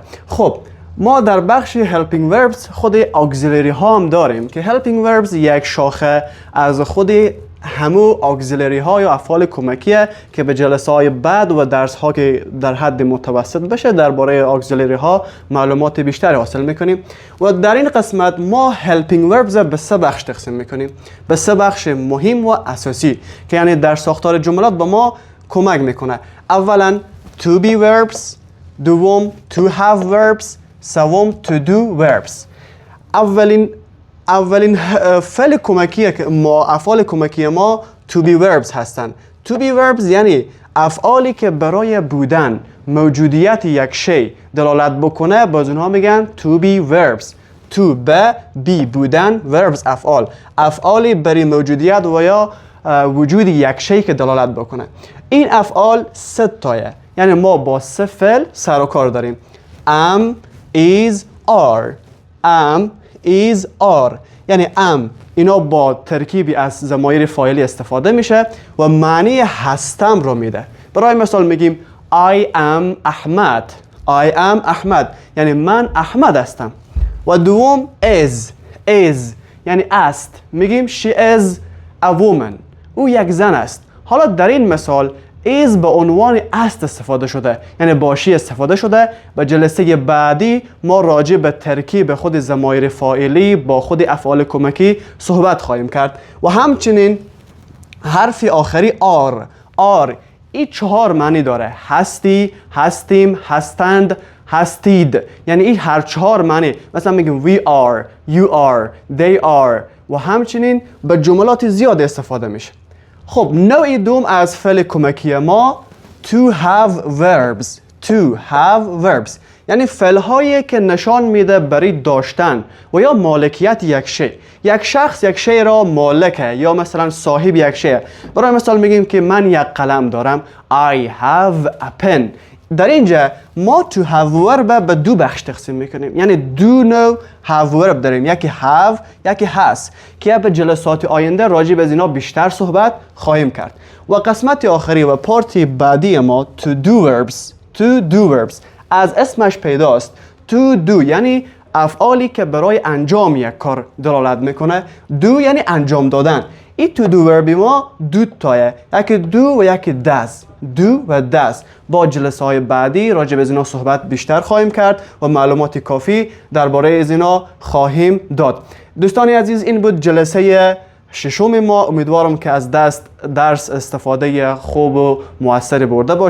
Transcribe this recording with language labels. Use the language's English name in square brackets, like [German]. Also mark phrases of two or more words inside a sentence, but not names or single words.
[Persian] خب ما در بخش [English] helping verbs [Persian] خود auxiliary ها هم داریم که [English] helping verbs [Persian] یک شاخه از خود همو auxiliary ها یا افعال کمکیه که به جلسه های بعد و درس ها که در حد متوسط بشه درباره auxiliary ها معلومات بیشتری حاصل میکنیم. و در این قسمت ما [English] helping verbs [Persian] به سه بخش تقسیم میکنیم، به سه بخش مهم و اساسی که یعنی در ساختار جملات به ما کمک میکنه. اولا [English] to be verbs، [Persian] دوم [English] to have verbs، [Persian] سوم [English] to do verbs. [Persian] اولین فعل کمکی که افعال کمکی ما [English] to be verbs [Persian] هستند. [English] to be verbs [Persian] یعنی افعالی که برای بودن، موجودیت یک شی دلالت بکنه باز اونها میگن [English] to be verbs. [Persian] to به بی بودن، verbs افعالی برای موجودیت و یا وجود یک شی که دلالت بکنه. این افعال سه تایه یعنی ما با سه فعل سر و کار داریم. [English] am is are [Persian] یعنی اینا با ترکیبی از ضمایر فاعلی استفاده میشه و معنی هستم رو میده. برای مثال میگیم [English] I am [Persian] احمد یعنی من احمد هستم. و دوم is یعنی است، میگیم [English] she is a woman، [Persian] او یک زن است. حالا در این مثال is به عنوان است استفاده شده یعنی باشی استفاده شده. و جلسه بعدی ما راجع به ترکیب خود ضمایر فاعلی با خود افعال کمکی صحبت خواهیم کرد. و همچنین حرف آخری are این چهار معنی داره: هستی، هستیم، هستند، هستید. یعنی این هر چهار معنی، مثلا میگیم [English] we are، you are، they are [Persian] و همچنین به جملات زیاد استفاده میشه. خب نوع دوم از فعل کمکی ما [English] to have verbs [Persian] یعنی فعل‌هایی که نشان میده برای داشتن و یا مالکیت یک شی. یک شخص یک شی را مالکه یا مثلا صاحب یک شی. برای مثال میگیم که من یک قلم دارم [English] I have a pen. [Persian] در اینجا ما [English] to have verb [Persian] به دو بخش تقسیم میکنیم یعنی دو نوع [English] have verb [Persian] داریم، یکی have یکی has که به جلسات آینده راجع به اینا بیشتر صحبت خواهیم کرد. و قسمت آخری و پارتی بعدی ما [English] to do verbs [Persian] از اسمش پیداست. [English] to do [Persian] یعنی افعالی که برای انجام یک کار دلالت میکنه. do یعنی انجام دادن. این [English] to do verb [Persian] ما دو تایه، یکی do و یکی does. do و does. با جلسه های بعدی راجع به اینا صحبت بیشتر خواهیم کرد و معلومات کافی درباره اینا خواهیم داد. دوستان عزیز، این بود جلسه ششم ما. امیدوارم که از درس استفاده خوب و موثری برده باشید.